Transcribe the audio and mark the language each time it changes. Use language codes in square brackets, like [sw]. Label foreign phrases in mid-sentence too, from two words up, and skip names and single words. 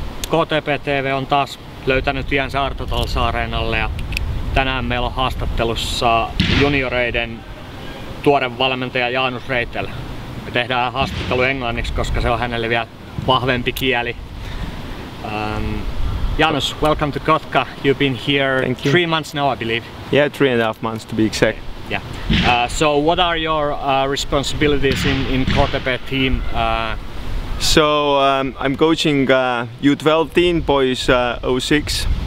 [fi] KTP-TV on taas löytänyt tiensä Areenalle ja tänään meillä on haastattelussa junioreiden tuore valmentaja Jaanus Reitel. Me tehdään haastattelu englanniksi, koska se on hänelle vielä vahvempi kieli. [en] Jaanus, welcome to Kotka. You've been here 3 months now, I believe. Yeah, 3.5 months to be exact. Yeah. So what are your responsibilities in KTP team? I'm coaching U12 team, boys 06.